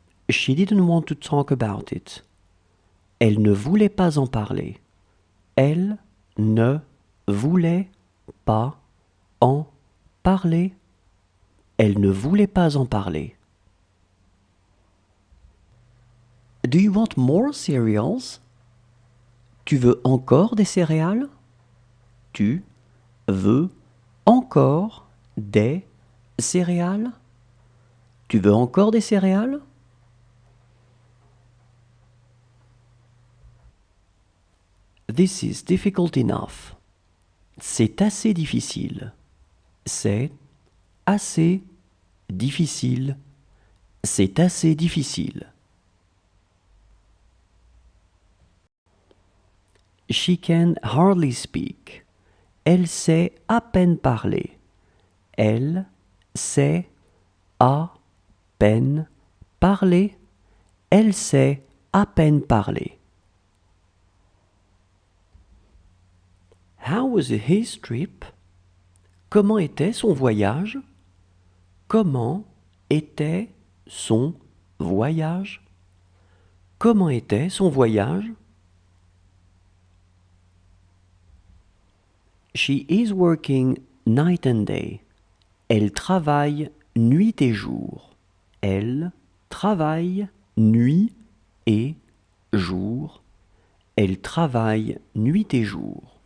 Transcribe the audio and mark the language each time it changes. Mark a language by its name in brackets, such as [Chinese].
[English] She didn't want to talk about it. [French] Elle ne voulait pas en parler. Elle ne voulait pas en parler. Elle ne voulait pas en parler. [English] Do you want more cereals? [French] Tu veux encore des céréales? Tu veux encore des céréales? Tu veux encore des céréales? [English] This is difficult enough. [French] C'est assez difficile. C'est assez difficile. C'est assez difficile. [English] She can hardly speak. [French] Elle sait à peine parler. Elle sait à peine parler. Elle sait à peine parler. [English] How was his trip? [French] Comment était son voyage? Comment était son voyage? Comment était son voyage? [English] She is working night and day. [French] Elle travaille nuit et jour. Elle travaille nuit et jour. Elle travaille nuit et jour.